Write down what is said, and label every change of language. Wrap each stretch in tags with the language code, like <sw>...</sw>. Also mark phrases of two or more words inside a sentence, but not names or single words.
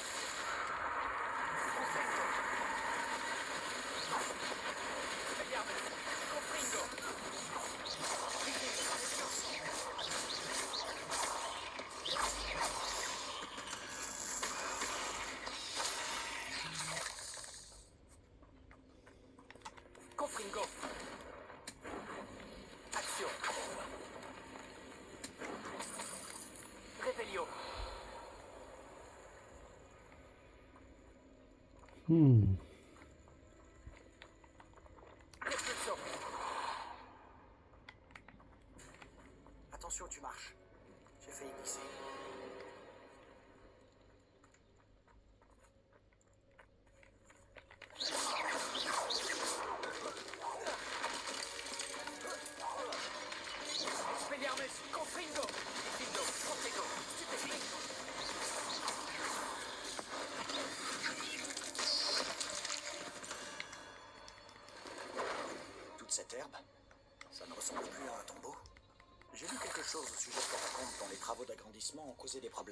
<fr>Confringo. Confringo. Action. Réveillon. Réflexion. Attention, tu marches. J'ai failli glisser. Expelliarmus. Confringo. Diffindo. Confringo. Stupéfiant. Toute cette herbe, ça ne ressemble plus à un tombeau. J'ai lu quelque chose au sujet de catacombes dont les travaux d'agrandissement ont causé des problèmes,</fr>